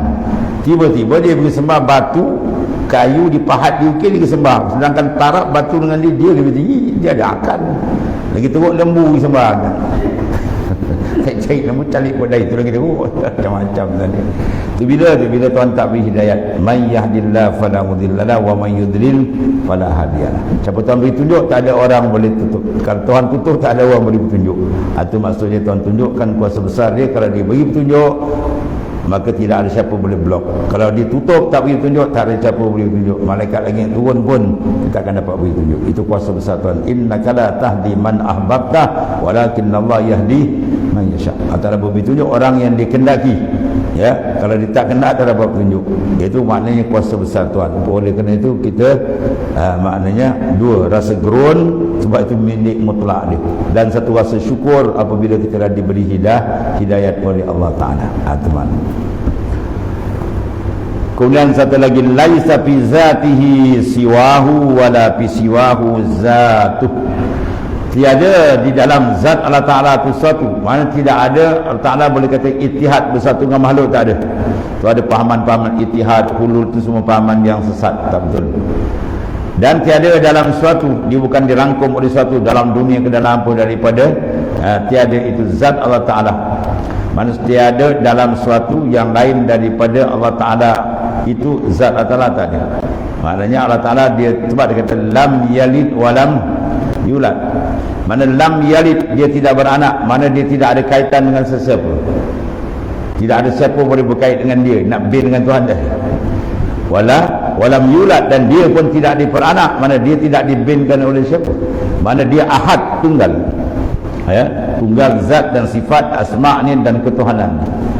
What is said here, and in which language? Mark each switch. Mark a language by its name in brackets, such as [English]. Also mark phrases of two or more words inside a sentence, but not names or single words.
[Malay] Tiba-tiba dia pergi sembah batu, kayu dipahat, diukir, dia sembah. Sedangkan taraf batu dengan dia lebih tinggi, dia ada akal. Lagi teruk lembu sembah. Cari lembu calik bodai tu lagi teruk. Macam-macam tadi. Tu bila Tuhan tak beri hidayat, [Arabic] من يهده الله فلا مضل له ومن يضلل فلا هادي له. [Malay] Siapa Tuhan beri tunjuk, tak ada orang boleh tutup. Kalau Tuhan tutup, tak ada orang boleh bertunjuk. Itu maksudnya Tuhan tunjukkan kuasa besar dia. Kalau dia beri petunjuk, maka tidak ada siapa boleh blok. Kalau dia tutup, tak beri tunjuk, tak ada siapa boleh tunjuk. Malaikat langit turun pun tak akan dapat beri tunjuk. Itu kuasa besar Tuhan. [Arabic] إنك لا تهدي من أحببت ولكن الله يهدي من يشاء. [Malay] Antara beri tunjuk orang yang dikendaki. Kalau dia tak kendak, tak dapat tunjuk. Itu maknanya kuasa besar Tuhan. Oleh kerana itu kita maknanya dua, rasa gerun sebab itu milik mutlak dia, dan satu rasa syukur apabila kita dah diberi hidayat oleh Allah Ta'ala. Teman. Kemudian satu lagi, [Arabic] ليس في ذاته سواه ولا في سواه ذاته. [Malay] Tiada di dalam zat Allah Ta'ala itu sesuatu. Mana tidak ada, Allah Ta'ala boleh kata ittihad, bersatu dengan makhluk, tak ada. Itu ada pahaman-pahaman ittihad, hulul, itu semua pahaman yang sesat, tak betul. Dan tiada dalam sesuatu, dia bukan dirangkum oleh sesuatu dalam dunia ke dalam apa daripada tiada itu zat Allah Ta'ala. Mana tiada dalam sesuatu yang lain daripada Allah Ta'ala, itu zat Allah Ta'ala tak ada. Maknanya Allah Ta'ala dia, sebab dia kata [Arabic] لم يلد ولم يولد. [Malay] Mana [Arabic] لم يلد, [Malay] dia tidak beranak, mana dia tidak ada kaitan dengan sesiapa. Tidak ada siapa boleh berkait dengan dia, nak bin dengan Tuhan dah. [Arabic] ولم يولد, [Malay] dan dia pun tidak diperanak, mana dia tidak dibinkan oleh siapa. Mana dia ahad, tunggal. Tunggal zat dan sifat, asma' ni dan ketuhanan.